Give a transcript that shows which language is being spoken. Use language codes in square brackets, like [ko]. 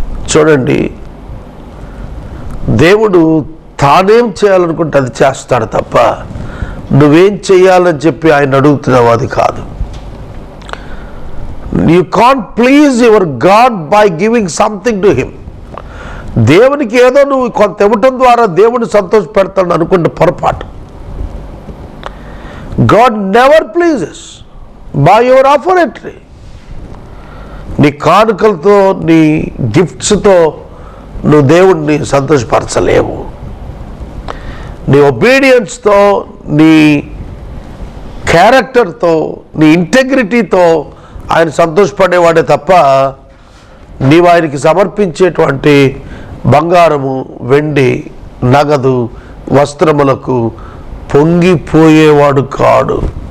[te] చూడండి, దేవుడు తానేం చేయాలనుకుంటే అది చేస్తాడు తప్ప నువ్వేం చేయాలని చెప్పి ఆయన అడుగుతున్నావు అది కాదు. [en] You can't please your God by giving something to him. [te] దేవునికి ఏదో నువ్వు కొంత ఇవ్వటం ద్వారా దేవుడిని సంతోషపెడతాడు అనుకుంటే పొరపాటు. [en] God never pleases by your offertory. [te] నీ కానుకలతో, నీ గిఫ్ట్స్తో నువ్వు దేవుడిని సంతోషపరచలేవు. నీ ఒబీడియన్స్తో, నీ క్యారెక్టర్తో, నీ ఇంటెగ్రిటీతో ఆయన సంతోషపడేవాడే తప్ప నీవు ఆయనకి సమర్పించేటువంటి బంగారము, వెండి, నగదు, వస్త్రములకు పొంగిపోయేవాడు కాడు.